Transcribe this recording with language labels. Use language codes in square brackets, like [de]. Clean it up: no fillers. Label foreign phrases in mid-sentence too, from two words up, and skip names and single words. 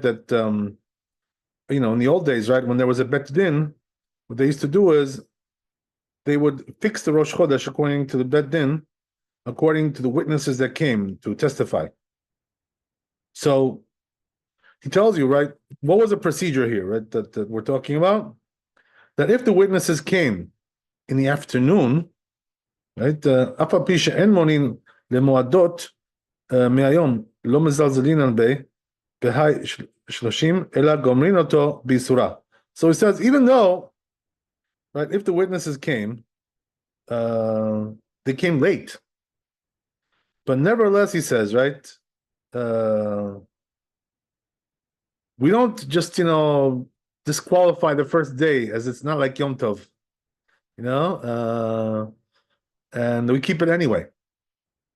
[en] That in the old days, right, when there was a [he] Bet Din, [en] what they used to do is they would fix the [he] Rosh Chodesh [en] according to the [he] Bet Din, [en] according to the witnesses that came to testify. So he tells you, right, what was the procedure here, right, that we're talking about? That if the witnesses came in the afternoon, right, [he] אפ פישא אין מונין למועדות מהיום לא מזלזלין על בהי שלושים אלא גומרין אותו בשורה. So he says, even though, right, if the witnesses came, they came late. But nevertheless, he says, right, we don't just, disqualify the first day as it's not like Yom Tov, and we keep it anyway.